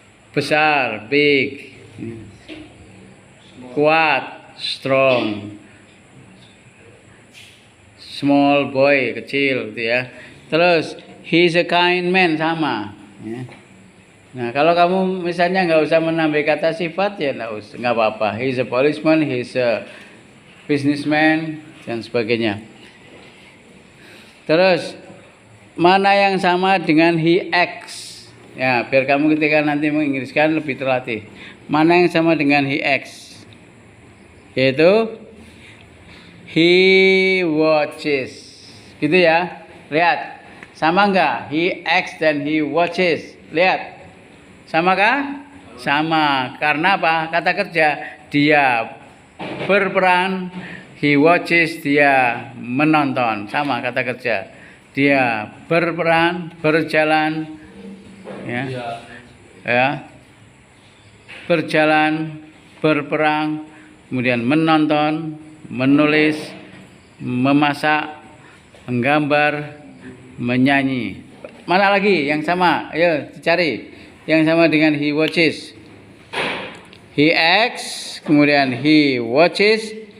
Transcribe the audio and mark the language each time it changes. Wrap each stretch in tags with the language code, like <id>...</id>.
<id>Besar, big. Kuat, strong.</id> <en>Small boy,</en> <id>kecil gitu ya. Terus</id> <en>he's a kind man,</en> <id>sama ya. Nah, kalau kamu misalnya nggak usah menambah kata sifat ya nggak apa-apa.</id> <en>He's a policeman, he's a businessman</en> <id>dan sebagainya. Terus mana yang sama dengan</id> <en>he acts?</en> <id>Ya, biar kamu ketika nanti menginggriskan lebih terlatih. Mana yang sama dengan</id> <en>he acts?</en> <id>Yaitu</id> <en>he watches.</en> <id>Gitu ya. Lihat. Sama enggak?</id> <en>He acts</en> <id>dan</id> <en>he watches.</en> <id>Lihat. Sama kah? Sama. Karena apa? Kata kerja. Dia berperan.</id> <en>He watches,</en> <id>dia menonton. Sama kata kerja. Dia berperan, berjalan, ya, berjalan, berperang, kemudian menonton, menulis, memasak, menggambar, menyanyi. Mana lagi yang sama? Ayo cari yang sama dengan</id> <en>he watches. He acts,</en> <id>kemudian</id> <en>he watches.</en>